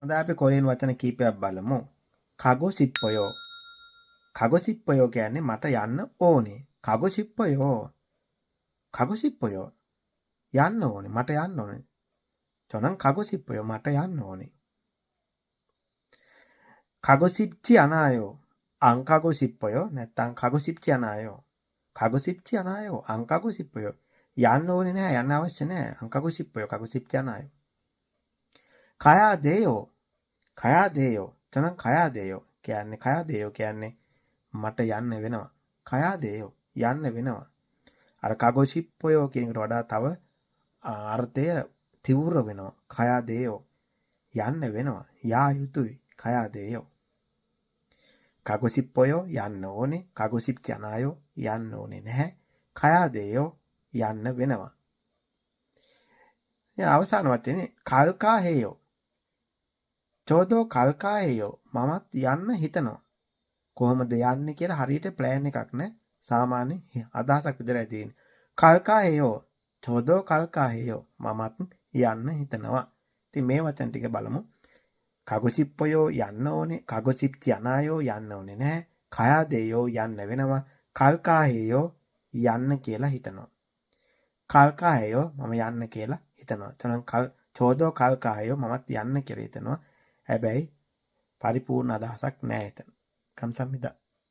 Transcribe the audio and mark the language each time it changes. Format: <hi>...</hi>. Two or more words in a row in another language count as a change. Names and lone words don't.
<si>හොඳයි අපි කොරියන් වචන කීපයක් බලමු.</si> <ko>가고 싶어요. 가고 싶어요</ko> <si>කියන්නේ මට යන්න ඕනේ.</si> <ko>가고 싶어요. 가고 싶어요.</ko> <si>යන්න ඕනේ. මට යන්න ඕනේ.</si> <ko>저는 가고 싶어요.</ko> <si>මට යන්න ඕනේ.</si> <ko>가고 싶지 않아요. 안 가고 싶어요. නැත්නම් 가고 싶지 않아요. 가고 싶지 않아요. 안 가고 싶어요.</ko> <si>යන්න ඕනේ නැහැ. යන්න අවශ්‍ය නැහැ.</si> <ko>안 가고 싶어요. 가고 싶지 않아요. 가야 돼요. 가야 돼요. 저는 가야 돼요.</ko> <si>කියන්නේ</si> <ko>가야 돼요</ko> <si>කියන්නේ මට යන්න වෙනවා.</si> <ko>가야 돼요.</ko> <si>යන්න වෙනවා. අර</si> <ko>가고 싶어요</ko> <si>කියන එකට වඩා තව අර්ථය තීව්‍ර වෙනවා.</si> <ko>가야 돼요.</ko> <si>යන්න වෙනවා. යා යුතුයි.</si> <ko>가야 돼요. 가고 싶어요.</ko> <si>යන්න ඕනේ.</si> <ko>가고 싶지 않아요.</ko> <si>යන්න ඕනේ නැහැ.</si> <ko>가야 돼요.</ko> <si>යන්න වෙනවා. අවසාන වචනේ</si> <ko>갈까 해요. 저도 갈까 해요.</ko> <si>මමත් යන්න හිතනවා. කොහොමද යන්නේ කියලා හරියට ප්ලෑන් එකක් නැහැ. සාමාන්‍ය අදහසක් විතරයි තියෙන්නේ. 갈까 해요. 저도 갈까 해요. මමත් යන්න හිතනවා. ඉතින් මේ වචන ටික බලමු.</si> <ko>가고 싶어요</ko> <si>යන්න ඕනේ.</si> <ko>가고 싶지 않아요</ko> <si>යන්න ඕනේ නැහැ.</si> <ko>가야 돼요</ko> <si>යන්න වෙනවා.</si> <ko>갈까 해요</ko> <si>යන්න කියලා හිතනවා.</si> <ko>갈까 해요</ko> <si>මම යන්න කියලා හිතනවා.</si> <ko>저도 갈까 해요</ko> <si>මමත් යන්න කියලා හිතනවා. හැබැයි පරිපූර්ණ අදහසක් නැහැ එතන.</si> <ko>감사합니다.</ko>